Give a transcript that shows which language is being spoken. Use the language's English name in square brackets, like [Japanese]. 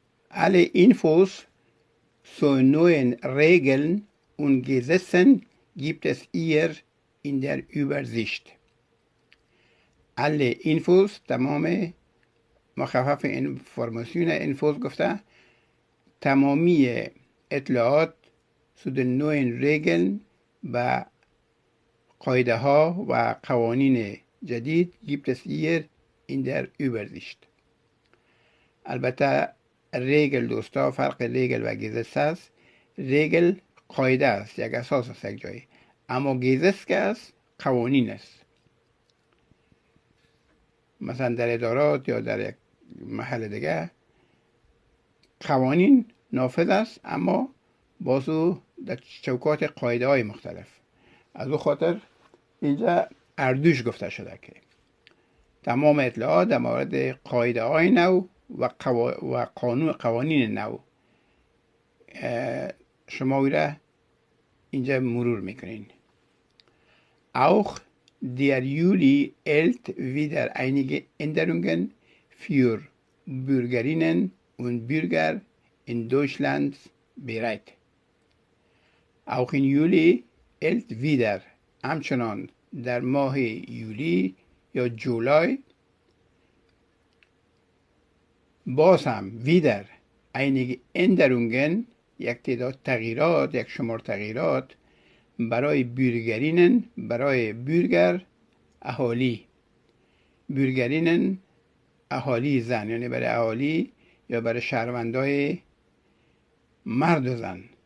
[German] Alle Infos zu neuen Regeln und Gesetzen gibt es hier in der Übersicht. Alle Infos [Persian] تمام مخفف انفورماسیون انفوز گفته تمامی اطلاعات [German] zu den neuen Regeln [Persian] و قاعده ها و قوانین جدید [German] gibt es hier in der Übersicht. [Persian] البته ریگل دوستا فرق ریگل و گیزس است. ریگل قاعده است، یک اساس است یک جایی، اما گیزس که است قوانین است. مثلا در ادارات یا در یک محل دیگه قوانین نافذ است، اما بازو در چوکات قاعده های مختلف. از او خاطر اینجا اردوش گفته شده که تمام اطلاعات در مورد قاعده های نو و قوانین نو شما را اینجا مرور میکنین. [German] Auch der Juli hält wieder einige Änderungen für Bürgerinnen und Bürger in Deutschland bereit. Auch in Juli hält wieder [Persian] همچنان در ماه یولی یا جولای باز هم [German] wieder einige Änderungen [Persian] یک تعداد تغییرات، یک شمار تغییرات برای بürgerinnen برای بürger اهالی، bürgerinnen اهالی زن، یعنی برای اهالی یا برای شهروندای مرد و زن.